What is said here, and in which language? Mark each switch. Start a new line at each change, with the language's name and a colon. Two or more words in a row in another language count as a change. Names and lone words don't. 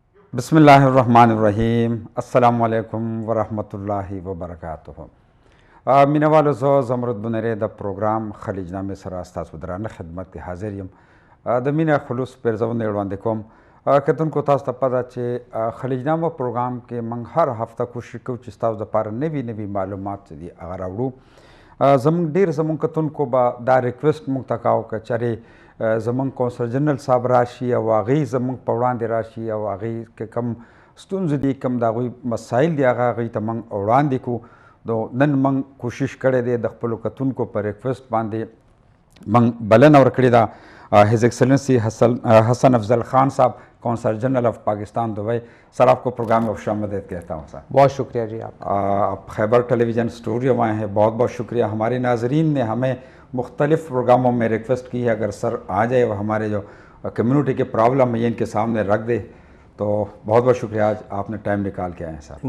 Arabic: بسم اللہ الرحمن الرحیم السلام علیکم ورحمۃ اللہ وبرکاتہ
Pashto: مینه والو زه زمرد بنری د پروګرام خلیج نامې سره ستاسو درانه خدمت کې حاضر یم د مینه خلوص پیرزونه وړاندې کوم کتونکو تاسو ته پته چې خلیج نامه پروګرام کې موږ هر هفته کوشش کوو چې ستاسو دپاره نوي معلومات چې دي هغه راوړو زموږ کتونکو به دا ریکویسټ موږ ته کاوه که چېرې زمونږ کونسل جنرال صاحب راشي او هغوی زمونږ په وړاندې راشي او هغوی که کوم ستونزې دي کوم د هغوی مسایل دي هغه هغوی ته موږ وړاندې کړو نن موږ کوشش کړی دی د خپلو کتونکو په ریکویسټ باندې موږ بلنه ورکړې ده
English: His Excellency
Pashto: حسن افضل خان صاحب
English: Consul General of Pakistan
Pashto: دبئی
Urdu: سر آپ کو پروگرام میں خوش آمدید کہتا ہوں سر بہت شکریہ جی آپ خیبر ٹیلی ویژن اسٹوڈیو میں آئے ہیں بہت بہت شکریہ ہمارے ناظرین نے ہمیں مختلف پروگراموں میں ریکویسٹ کی ہے اگر سر آ جائے وہ ہمارے جو کمیونٹی کے پرابلم ہے ان کے سامنے رکھ دے تو بہت بہت شکریہ آج آپ نے ٹائم نکال کے آئے ہیں سر